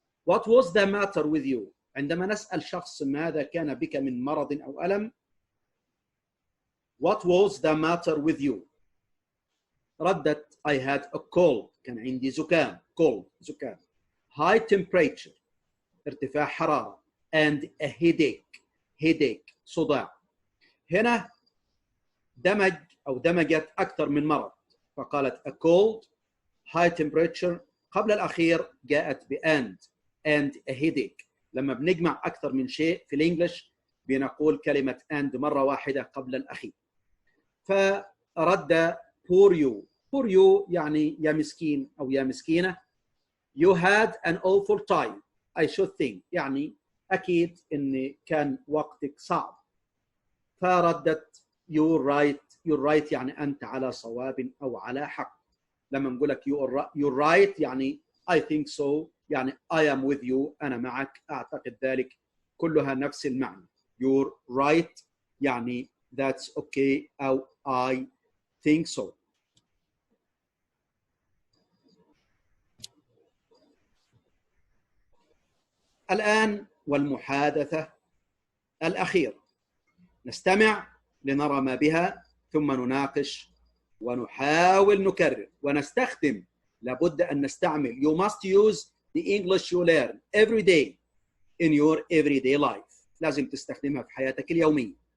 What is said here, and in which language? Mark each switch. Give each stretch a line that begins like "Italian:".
English: what was the matter with you
Arabic: عندما نسأل شخص ماذا كان بك من مرض أو ألم
English: what was the matter with you
Arabic: ردت
English: I had a cold
Arabic: كان عندي زكام زكام
English: high temperature
Arabic: ارتفاع حرارة
English: and a headache
Arabic: صداع. هنا دمجت أكثر من مرض فقالت
English: a cold high temperature
Arabic: قبل الأخير جاءت ب
English: and a headache.
Arabic: لما بنجمع أكثر من شيء في الإنجليش بنقول كلمة and مرة واحدة قبل الأخير. فرد
English: poor you
Arabic: يعني يا مسكين أو يا مسكينة
English: You had an awful time. I should think.
Arabic: يعني أكيد إن كان وقتك صعب. فردت
English: you're right
Arabic: يعني أنت على صواب أو على حق. لما نقول لك
English: you're right
Arabic: يعني
English: I think so
Arabic: يعني
English: I am with you
Arabic: أنا معك أعتقد ذلك كلها نفس المعنى.
English: You're right
Arabic: يعني
English: that's okay أو I think so.
Arabic: الآن والمحادثة الأخيرة نستمع لنرى ما بها ثم نناقش ونحاول نكرر ونستخدم. لابد أن نستعمل.
English: You must use the English you learn every day in your everyday life.
Arabic: لازم تستخدمها في حياتك اليومية.